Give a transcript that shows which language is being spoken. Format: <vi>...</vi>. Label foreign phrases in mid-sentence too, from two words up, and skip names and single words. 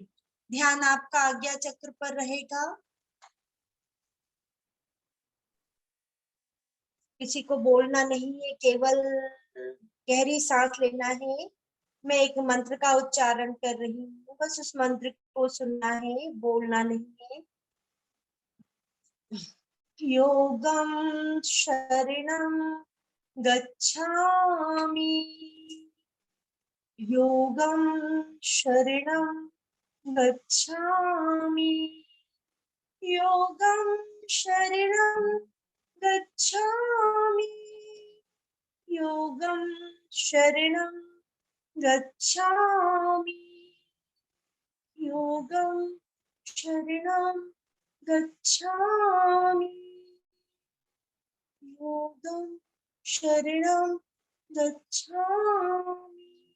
<hi>ध्यान आपका आज्ञा चक्र पर रहेगा। किसी को बोलना नहीं है, केवल गहरी सांस लेना है। मैं एक मंत्र का उच्चारण कर रही हूँ, बस उस मंत्र को सुनना है, बोलना नहीं है।</hi> <pi>योगम शरणं गच्छामि, योगम शरणं गच्छामि, योगम शरणं गच्छामि, योगम शरणं गच्छामि, योगम शरणं गच्छामि, योगम शरणं गच्छामि।</pi>